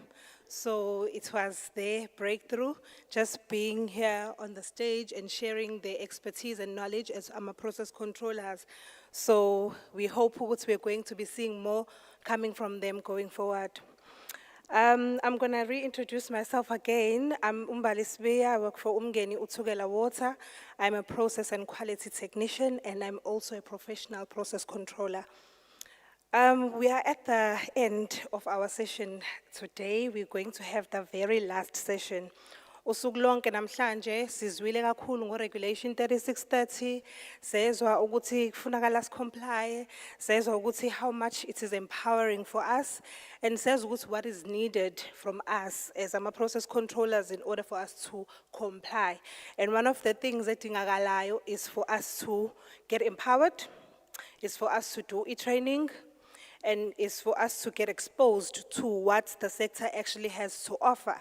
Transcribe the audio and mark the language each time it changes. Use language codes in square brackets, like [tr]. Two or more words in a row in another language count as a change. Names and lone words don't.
[en] So it was their breakthrough, just being here on the stage and sharing their expertise and knowledge as process controllers. So we hope we're going to be seeing more coming from them going forward. I'm going to reintroduce myself again. I'm Umbali Sbeya. I work for uMngeni-uThukela Water. I'm a process and quality technician, and I'm also a professional process controller. We are at the end of our session today. We're going to have the very last session. [zu] Usuku lonke namhlanje sizwile kakhulu ngo-Regulation 3630, sezwa ukuthi kufunakala [en] comply, [zu] sezwa ukuthi [en] how much it is empowering for us, and [zu] sezwa ukuthi [en] what is needed from us as process controllers in order for us to comply. And one of the things that ingakalayo is for us to get empowered, is for us to do e-training, and is for us to get exposed to what the sector actually has to offer.